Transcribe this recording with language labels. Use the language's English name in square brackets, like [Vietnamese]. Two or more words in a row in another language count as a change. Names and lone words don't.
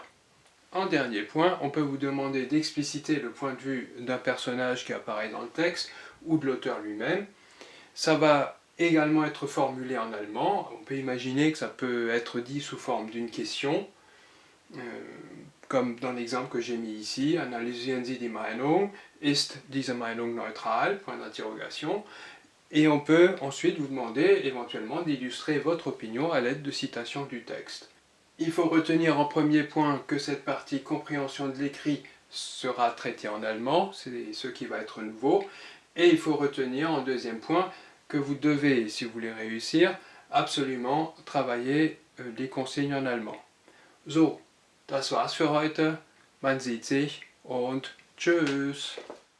[French] En dernier point, on peut vous demander d'expliciter le point de vue d'un personnage qui apparaît dans le texte ou de l'auteur lui-même. Ça va également être formulé en allemand. On peut imaginer que ça peut être dit sous forme d'une question, comme dans l'exemple que j'ai mis ici, [German] analysieren Sie die Meinung, ist diese Meinung neutral? [French] Point d'interrogation. Et on peut ensuite vous demander éventuellement d'illustrer votre opinion à l'aide de citations du texte. Il faut retenir en premier point que cette partie compréhension de l'écrit sera traitée en allemand, c'est ce qui va être nouveau, et il faut retenir en deuxième point que vous devez, si vous voulez réussir, absolument travailler les consignes en allemand. [German] So, das war's für heute. Man sieht sich und tschüss.